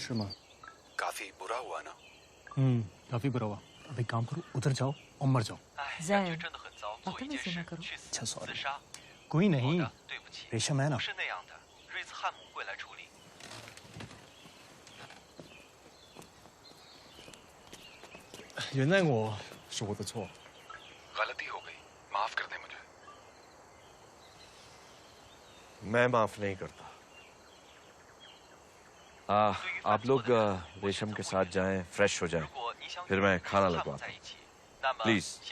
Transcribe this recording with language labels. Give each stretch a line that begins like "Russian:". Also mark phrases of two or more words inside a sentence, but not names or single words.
Hindi: काफी बुरा हुआ ना? काफी बुरा हुआ। अब एक काम करो, उधर जाओ और मर जाओ। जैन, बदतमीजी मत करो। अच्छा सॉरी। कोई नहीं, रेशम है ना।
Chinese: 原谅我，是我的错。
Hindi: गलती हो गई, माफ कर दे मुझे। मैं माफ नहीं करता। आप लोग रेशम के साथ जाएं, फ्रेश हो जाएं, फिर मैं खाना लगवाता हूं। प्लीज।